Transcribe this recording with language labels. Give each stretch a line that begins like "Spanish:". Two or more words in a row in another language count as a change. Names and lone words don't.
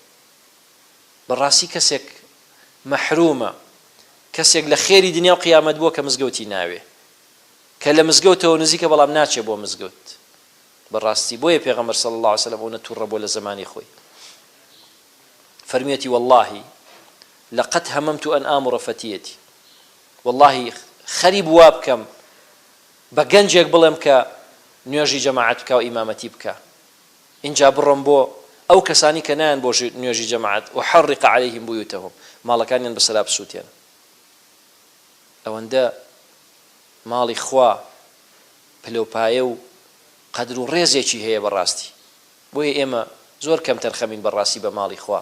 Central Kurdish: بەڕاستی کەسێک مەحرومە کەسێک لە خێری دنیا و قیامەت بووە کە مزگەوتی ناوێ کە لە مزگەوتەوە نزیکە بەڵام ناچێ بۆ مزگەوت بەڕاستی بۆیە پێغەمبەر
Arabic: صلی الله عليه وسلم
Central Kurdish: ئەو نەتووڕە بۆ لە زمانی خۆی فەرمیەتی
Arabic: والله لقد هممت أن آمر فتيتي والله
Central Kurdish: خەریب وا بکەم بە گەنجێک بڵێم کە نوێژی جەماعەت بکە و ئیمامەتی بکە اینجا بڕۆم بۆ ئەو کەسانی کە نایەن بۆ نوێژی جەماعەت
Arabic: وحەڕق عەلەیهم بویوتەهم
Central Kurdish: ماڵەکانیان بەسەرا بسووتێن ئەوەندە ماڵی خوا پلەپایە و قەدر و ڕێزێکی هەیە بەڕاستی بۆیە ئێمە زۆر کەم تەرخەمین بەڕاستی بە ماڵی خوا